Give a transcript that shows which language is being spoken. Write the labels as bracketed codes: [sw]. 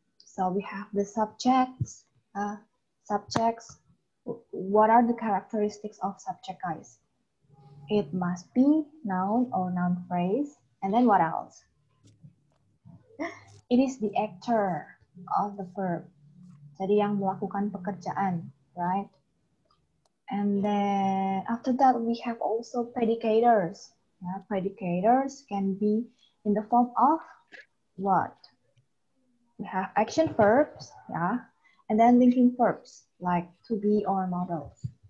[en] So we have the subjects. Subjects. What are the characteristics of subject, guys? It must be noun or noun phrase. And then what else? It is the actor of the verb. [id] Jadi yang melakukan pekerjaan, [en] right? And then after that, we have also predicators. Yeah, predicators can be in the form of what? We have action verbs, yeah, and then linking verbs like to be or models.